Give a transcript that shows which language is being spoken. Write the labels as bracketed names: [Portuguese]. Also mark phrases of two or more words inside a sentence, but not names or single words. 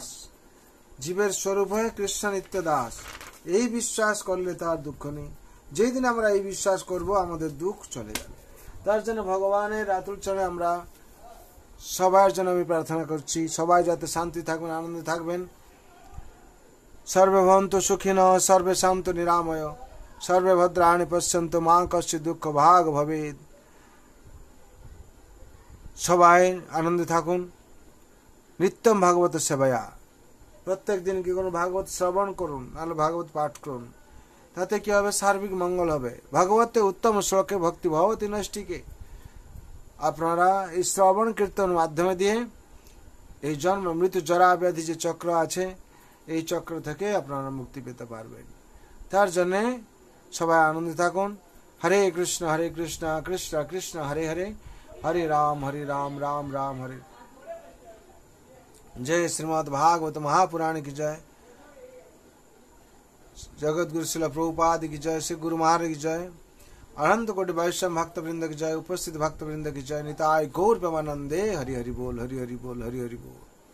[Bangla] জীবের স্বরূপ হয়ে কৃষ্ণ নিত্য দাস। এই বিশ্বাস করলে তার দুঃখ নেই। যেই দিন আমরা এই বিশ্বাস করব, আমাদের দুঃখ চলে যাবে। তার জন্য ভগবানের আতুল চরণে আমরা সবার জন্য আমি প্রার্থনা করছি, সবাই যাতে শান্তি থাকবেন, আনন্দে থাকবেন। [Sanskrit] সর্বে ভবন্তু সুখিনঃ, সর্বে শান্তু নিরাময়, সর্বে ভদ্রাণি পশ্যন্তু মা কশ্চিৎ দুঃখ ভাগ ভবেৎ। [Bangla] সবাই আনন্দে থাকুন। [Sanskrit] নিত্যম ভাগবত সেবায়া। [Bangla] প্রত্যেক দিন কি করুন? ভাগবত শ্রবণ করুন, নাহলে ভাগবত পাঠ করুন। তাতে কি হবে? সার্বিক মঙ্গল হবে। [Sanskrit] ভগবতে উত্তম শ্লোকে ভক্তি ভবতি নষ্টিকে। [Bangla] আপনারা এই শ্রবণ কীর্তন মাধ্যমে দিয়ে এই জন্ম মৃত্যু জরা ব্যাধি যে চক্র আছে, এই চক্র থেকে আপনারা মুক্তি পেতে পারবেন। তার জন্য সবাই আনন্দে থাকুন। হরে কৃষ্ণ কৃষ্ণ কৃষ্ণ হরে হরে, হরে রাম রাম রাম হরে। [Hindi] जय श्रीमद् भागवत महापुराण की जय, जगत गुरु श्रील प्रभुपाद की जय, श्री गुरु महाराज की जय, अनंत कोटि वैष्णव भक्त वृंद की जय, उपस्थित भक्त वृंद की जय। [Bangla] নিতাই গৌর প্রেমানন্দে। হরি হরি বোল, হরি হরি বোল, হরি হরি বোল।